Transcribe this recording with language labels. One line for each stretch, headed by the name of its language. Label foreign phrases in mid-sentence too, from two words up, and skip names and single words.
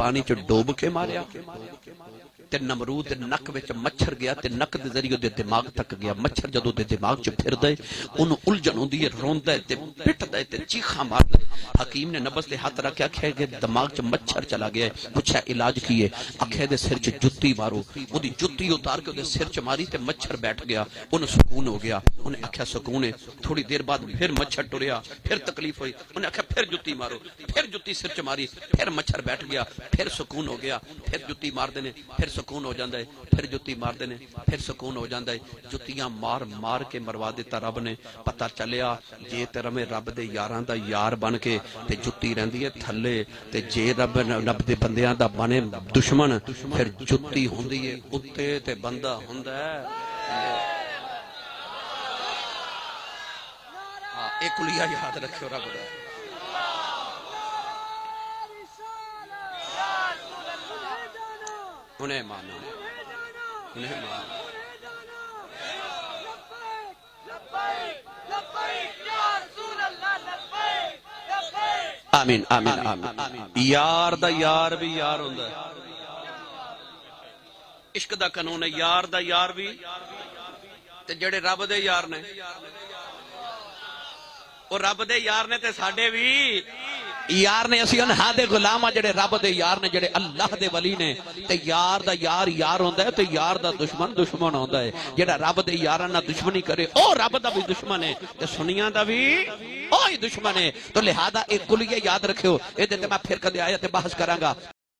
Punjabi: پانی چ ڈوب کے ماریا تے نمرود نک وچ مچھر گیا تے نک دے ذریعے دے دماغ تک گیا مچھر جدوں دے دماغ چ پھردا ہے اونوں الجھن ہوندی ہے روندا ہے تے پٹدا ہے تے چیخاں ماردا ہے حکیم نے نبض تے ہاتھ رکھیا کہ دماغ چ مچھر چلا گیا ہے پوچھا علاج کی ہے اکھے دے سر چ جُتی مارو اودی جُتی اتار کے دے سر چ ماری تے مچھر بیٹھ گیا اونوں سکون ہو گیا انہیں آکھیا سکون ہے تھوڑی دیر بعد پھر مچھر ٹریا پھر تکلیف ہوئی انہیں آکھیا پھر جُتی مارو پھر جُتی سر چ ماری پھر مچھر بیٹھ گیا پھر سکون ہو گیا پھر جُتی مار دینے پھر سکون ہو جاندہ ہے پھر جُتی مار دینے پھر سکون ہو جاندہ ہے جُتیاں مار مار کے مروا دیتا رب نے پتہ چلیا جے تیرا میں رب دے یاراں دا یار بن کے تے جُتی رہندی ہے تھلے تے جے رب دے بندیاں دا بنے دشمن پھر جُتی ہوندی ہے اتے تے بندہ ہوندہ ہے ایک کلیہ یاد رکھو رب دا انہیں مانا انہیں مانا آمین آمین آمین یار دا یار بھی یار ہوندہ عشق دا قانون ہے یار دا یار بھی تے جڑے رب دے یار نے اور رب دے یار نے تے ساڈے بھی یار نے اسی انہا دے غلام آ جڑے رب دے یار نے جڑے اللہ دے ولی نے تے یار دا یار یار ہوندا ہے تے یار دا دشمن دشمن ہوندا ہے جڑا رب دے یاراں نال دشمنی کرے او رب دا بھی دشمن ہے تے سنیاں دا بھی اوہی دشمن ہے تو لہذا ایک کلیہ یاد رکھو اے تے میں پھر کدے آیا تے بحث کراں گا